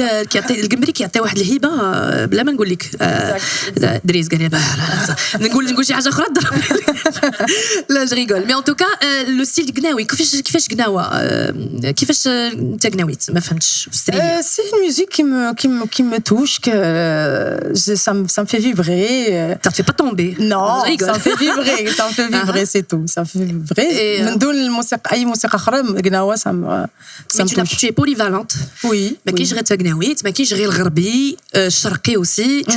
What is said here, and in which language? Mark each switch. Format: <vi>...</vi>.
<ar>كيعطي الجمبري كيعطي واحد الهبه بلا ما نقول لك. دريس قال لي نقول شي حاجه اخرى لا جو ريغول.</ar> <fr>Mais en tout cas le style gnawi</fr> <ar>كيفاش غناوه كيفاش انت غناويت ما فهمتش.</ar> <fr>C'est une musique qui me touche, que ça me fait vibrer. Ça te fait pas tomber. Non, ça me fait vibrer, c'est tout. Ça me fait vibrer.</fr> <ar>من دون الموسيقى أي موسيقى أخرى غناوة</ar> <fr>ça me touche. Tu es polyvalente. Oui.</fr> <ar>ما كاينش غير تغناويت ما كاينش غير الغربي الشرقي aussi.</ar>